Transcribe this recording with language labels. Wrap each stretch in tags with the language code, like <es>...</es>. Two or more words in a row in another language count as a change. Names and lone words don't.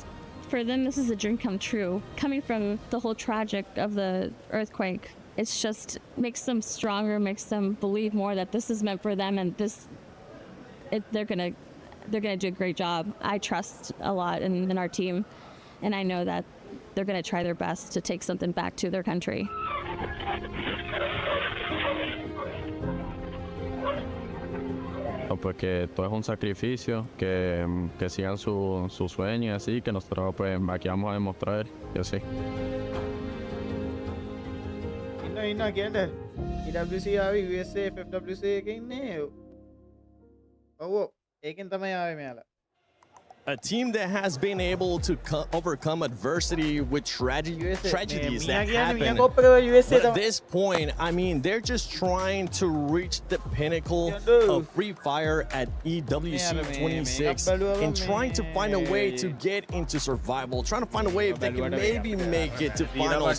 <en>For them, this is a dream come true. Coming from the whole tragic of the earthquake, it's just makes them stronger, makes them believe more that this is meant for them, and they're going to do a great job. I trust a lot in our team, and I know that they're going to try their best to take something back to their country.</en> <es>Pues que todo es un sacrificio, que sigan su sueño y así, que nosotros pues aquí vamos a demostrar y así.</es> <si>ඉන්න කියන්න EWC ආවේ USA FFWC එකේ ඉන්නේ. ඔව් ඒකෙන් තමයි ආවේ මෙයාලා.</si> <en>A team that has been able to overcome adversity with tragedies that happen. But at this point, I mean, they're just trying to reach the pinnacle of Free Fire at EWC 26 and trying to find a way to get into survival, trying to find a way if they can maybe make it to finals.</en>